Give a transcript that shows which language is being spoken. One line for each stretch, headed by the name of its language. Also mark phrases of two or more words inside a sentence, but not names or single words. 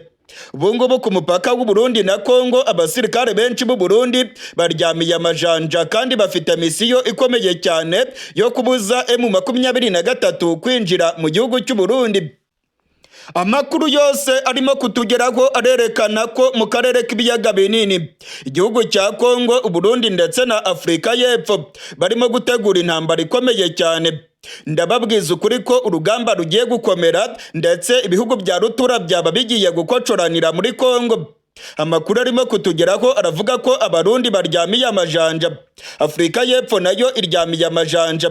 Kinyarwanda: Ubungubu ku mupaka w'u Burundi na Kongo abasirikare benshi b'u Burundi baryamiye amajanja kandi bafite misiyo ikomeye cyane yo kubuza M23 kwinjira mu gihugu cy'u Burundi. Amakuru yose arimo kutugeraho arerekana ko mu karere k'ibiyaga binini igihugu cya Kongo, Uburundi ndetse na Afurika y'Epfo barimo gutegura intambara ikomeye cyane. Ndababwiza ukuri ko urugamba rugiye gukomera ndetse ibihugu bya rutura byaba bigiye gukocoranira muri Kongo. Amakuru arimo kutugeraho aravuga ko Abarundi baryamiye amajanja, Afurika y'Epfo nayo iryamiye amajanja.